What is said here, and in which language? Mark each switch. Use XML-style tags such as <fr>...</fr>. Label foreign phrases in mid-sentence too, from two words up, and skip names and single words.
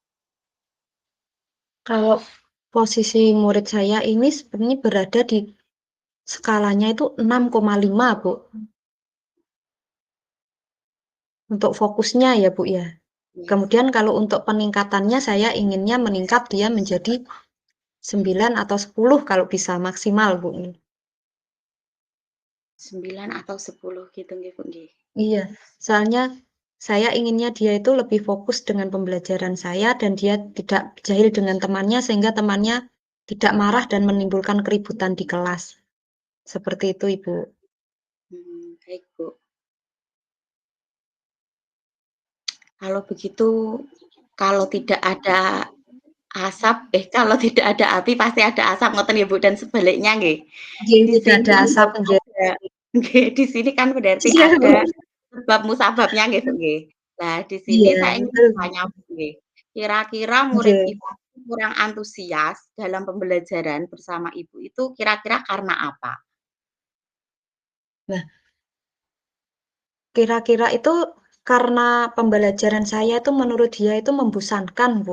<id>kalau posisi murid saya ini sebenarnya berada di skalanya itu 6,5, Bu, untuk fokusnya ya, Bu, ya. Ya, Kemudian kalau untuk peningkatannya saya inginnya meningkat dia menjadi 9 atau 10 kalau bisa maksimal, Bu. 9 atau 10 gitu nggih Bu nggih? Iya, soalnya saya inginnya dia itu lebih fokus dengan pembelajaran saya dan dia tidak jahil dengan temannya sehingga temannya tidak marah dan menimbulkan keributan di kelas. Seperti itu, Ibu. Baik Bu. Kalau begitu, kalau tidak ada kalau tidak ada api pasti ada asap ngoten ya Bu, dan sebaliknya nggih. Nggih, Di tidak sini ada kan asap, berarti nggih. ada nggih, di sini kan berarti Iya, ada Bu. sebab musababnya nggih Bu nggih. Nah, di sini Iya, saya ingin betul, bertanya Bu. Bu nggih, kira-kira murid Nggih. Ibu kurang antusias dalam pembelajaran bersama Ibu itu kira-kira karena apa? Nah, kira-kira itu karena pembelajaran saya itu menurut dia itu membosankan, Bu.</id>